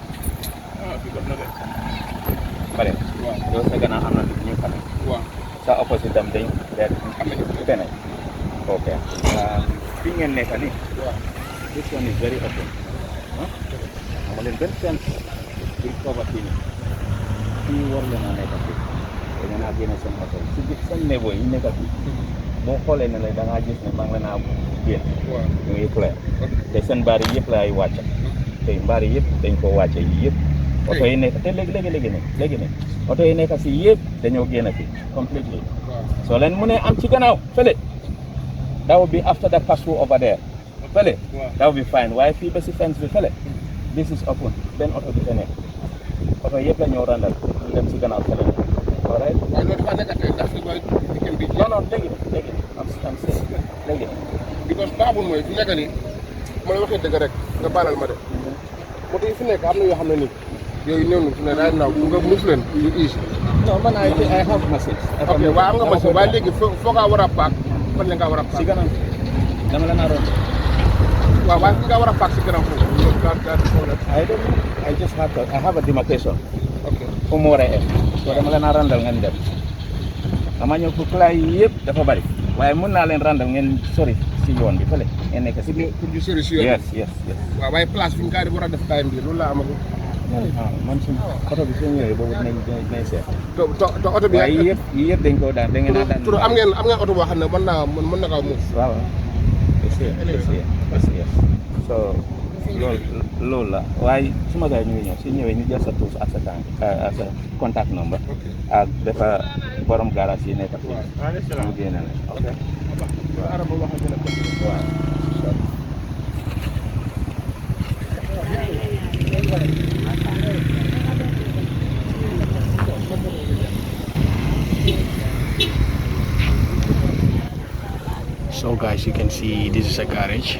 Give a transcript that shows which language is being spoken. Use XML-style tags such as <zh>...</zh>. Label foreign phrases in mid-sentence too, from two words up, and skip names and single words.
<wo>fii jot na de. bare. waaw yow sa gannaaw am na ñu xam. waaw sa opposite tam dañ leen am nañu benn. ok. fii ngeen nekk nii. waaw</wo> <en>this one is very open.</en> <wo>amu leen benn sens. buñ cover fii nii. fii war leen a nekk fii. da ngeen a génne seen oto si biir seen nebo yi nekk fii. boo xoolee ne la da ngaa gis ne maa ngi leen a génn. waaw ñu ngi clair. te seen baar yi yëpp laay wàcc. te mbaar yi yëpp dañ ko wàcce yi yëpp oto yi nekk te léegi ne oto yi nekk si yëpp dañoo génn fi completely soo leen mu ne am ci gannaaw fële</wo> <en>that will be after the pass through over there</en> <wo>fële</wo> <en>that will be fine</en> <wo>waaye fii ba si fence bi fële</wo> <en>this is open</en> <wo>benn oto bi fa nekk oto yëpp la ñoo randal ñu dem si gannaaw fële</wo> <en>all right</en> <wo>waaye loolu dafa nekk tey ndax mooy diggante bi non léegi am safe léegi because baaxul mooy fi nekk nii ma la waxee dëgg rek nga baalal ma de moto yi fi nekk am na yoo xam ne nii yooyu néew na fi ne</wo> <en>right now</en> <wo>nga muus leen yu easy non man</wo> <en>I have message</en> <wo>ok waaye am nga machine waaye léegi foo ngaa war a paak fan la ngaa war a paak si gannaaw dama la naa roon waaw waaye fi ngaa war a paak si gannaaw foofu</wo> <en>I have a demarcation</en> <wo>ok fu mu war a em so dama leen a randal ngeen dem dama ñëw pour cla yi yëpp dafa bari waaye mën naa leen randal ngeen sori si yoon bi fële ngeen nekk si biir pour ñu sori si yoon yes waaw waaye place fi nga war a def time bi loolu laa amagul man suñ oto bi suñ ñëwee boobu dinañ seet te oto bi waaye yëpp dañ koo daan da ngeen a daan pour am ngeen oto boo xam ne mën na kaa muus waaw so loolu la waaye suma gars yi ñu ngi ñëw si ñëwee ñu jël sa tuus ak sa tànk ak sa</wo> <en>contact number</en> <wo>ak dafa borom garage yi nekk fii mu génne la ok waaw</wo> <en>So guys, you can see this is a garage.</en>